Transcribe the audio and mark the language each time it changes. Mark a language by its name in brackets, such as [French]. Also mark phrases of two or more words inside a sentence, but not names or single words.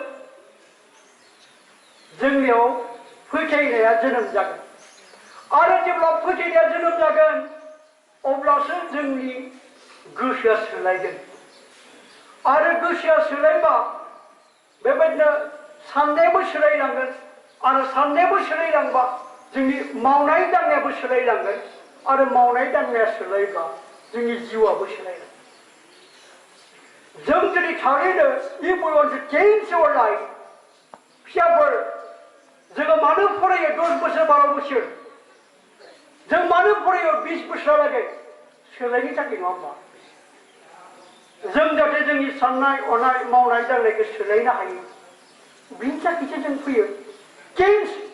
[Bodo] जोंनियाव फोथायनाया जोनोम जागोन आरो जेब्ला फोथायनाया जोनोम जागोन अब्लासो जोंनि गोसोआ सोलायगोन आरो गोसोआ सोलायबा बेबायदिनो साननायाबो सोलायलांगोन आरो साननायाबो सोलायलांबा जोंनि मावनाय दांनायाबो सोलायलांगोन आरो मावनाय दांनाया सोलायब्ला जोंनि जिउआबो सोलायलांगोन जों जुदि थारैनो [English] if we want to change our life [Bodo] फिसाफोर जोङो मानो फरायो 10 बोसोर 12 बोसोर जों मानो फरायो 20 बोसोरहालागै सोलायनो थाखाय नङा होमबा जों जाहाथे जोंनि साननाय हनाय मावनाय दांनायखौ सोलायनो हायो बिनि थाखायसो जों फैयो चेन्ज